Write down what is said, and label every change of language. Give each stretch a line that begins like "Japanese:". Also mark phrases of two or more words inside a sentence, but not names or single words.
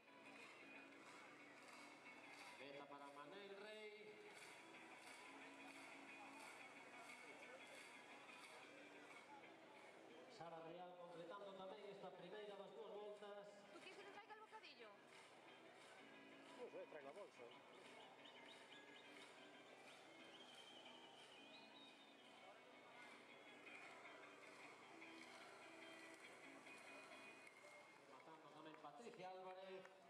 Galician: Meta para Manel Rey. Sara Real completando tamén esta primeira das dúas voltas.
Spanish: ¿Tú quieres que te traiga el bocadillo? No sé, trae la bolsa.
Galician: Matando tamén Patricia Álvarez.